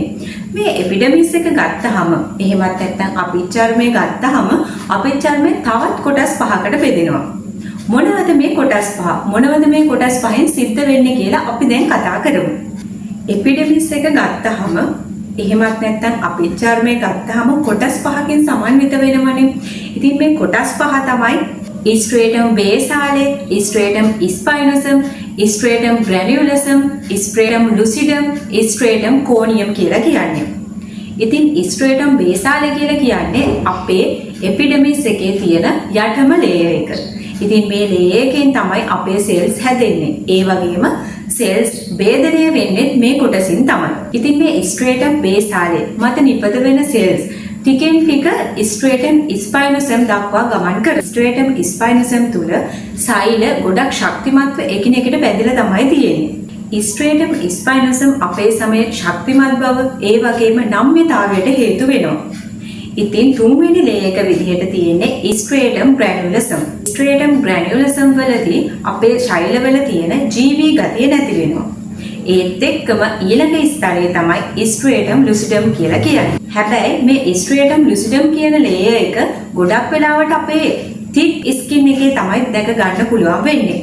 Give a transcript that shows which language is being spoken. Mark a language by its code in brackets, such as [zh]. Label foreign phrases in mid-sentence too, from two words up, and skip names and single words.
[si] මේ එපිඩර්මිස් එක ගත්තහම එහෙමත් නැත්නම් අපේ චර්මය ගත්තහම අපේ චර්මය තවත් කොටස් පහකට බෙදෙනවා. මොනවද මේ කොටස් පහ? මොනවද මේ කොටස් පහෙන් සිද්ධ වෙන්නේ කියලා අපි දැන් කතා කරමු. එපිඩර්මිස් එක ගත්තහම එහෙමත් නැත්නම් අපේ චර්මය ගත්තහම කොටස් පහකින් සමන්විත වෙනවනේ. ඉතින් මේ කොටස් පහ තමයි [la] stratum basale, stratum spinosum, stratum granulosum, stratum lucidum, stratum corneum [si] කියලා කියන්නේ. ඉතින් [la] stratum basale [si] කියලා කියන්නේ අපේ එපිඩර්මිස් එකේ තියෙන යටම ලේයර් එක. ඉතින් මේ ලේයර් එකෙන් තමයි අපේ සෙල්ස් හැදෙන්නේ. ඒ වගේම සෙල්ස් භේදනය වෙන්නේ මේ කොටසින් තමයි. ඉතින් මේ [la] stratum basale [si] මත නිපද වෙන සෙල්ස් ටිකෙන් ටික [la] stratum spinosum [si] දක්වා ගමන් කරනවා. [la] stratum spinosum [si] තුල සෛල ගොඩක් ශක්තිමත්ව එකිනෙකට බැඳිලා තමයි තියෙන්නේ. [la] stratum spinosum [si] අපේ සමයේ ශක්තිමත් බව ඒ වගේම නම්‍යතාවයට හේතු වෙනවා. ඉතින් තුන්වෙනි ලේයර් එක විදිහට තියෙන්නේ [la] stratum granulosum. stratum granulosum [si] වලදී අපේ ශෛලවල තියෙන ජීවී ගතිය නැති වෙනවා. ඒත් එක්කම ඊළඟ ස්තරය තමයි [la] stratum lucidum [si] කියලා කියන්නේ. හැබැයි මේ [la] stratum lucidum [si] කියන ලේයර් එක ගොඩක් වෙලාවට අපේ [en] thick skin [si] එකේ තමයි දැක ගන්න පුළුවන් වෙන්නේ.